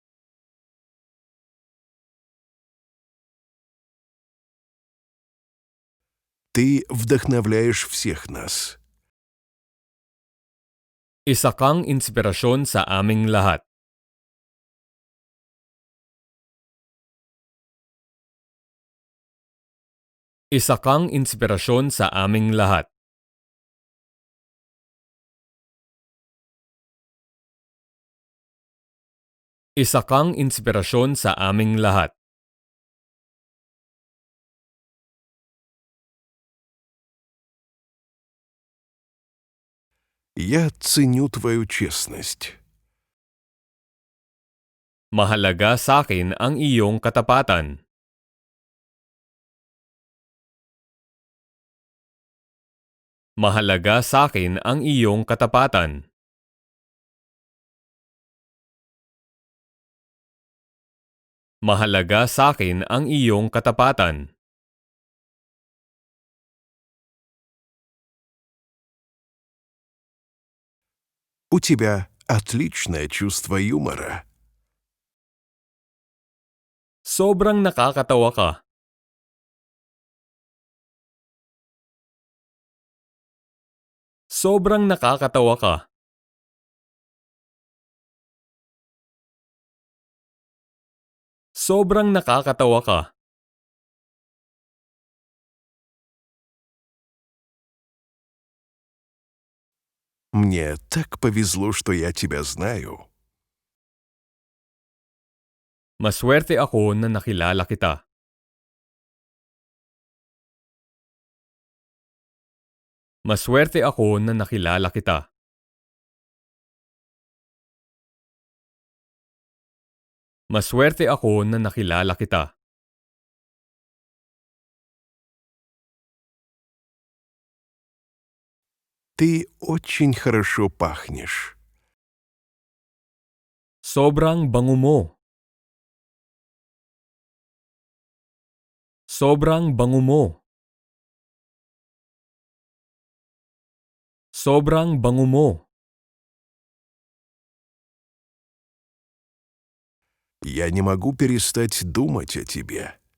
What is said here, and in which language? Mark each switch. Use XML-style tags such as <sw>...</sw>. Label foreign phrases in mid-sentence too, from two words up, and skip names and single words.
<ru>Ты вдохновляешь всех нас.</ru> <tl>Isa kang inspirasyon sa aming lahat. Isa kang inspirasyon sa aming lahat. Isa kang inspirasyon sa aming lahat.</tl> <ru>Я ценю твою честность.</ru> <tl>Mahalaga sa akin ang iyong katapatan. Mahalaga sa akin ang iyong katapatan. Mahalaga sa akin ang iyong katapatan.</tl> <ru>У тебя отличное чувство юмора.</ru> <tl>Sobrang nakakatawa ka. Sobrang nakakatawa ka. Sobrang nakakatawa ka.</tl> <ru>Мне так повезло, что я тебя знаю.</ru> <tl>Maswerte ako na nakilala kita. Maswerte ako na nakilala kita. Maswerte ako na nakilala kita.</tl> <ru>Ты очень хорошо пахнешь.</ru> <tl>Sobrang bango mo. Sobrang bango mo. Sobrang bango mo.</tl> <ru>Я не могу перестать думать о тебе.</ru>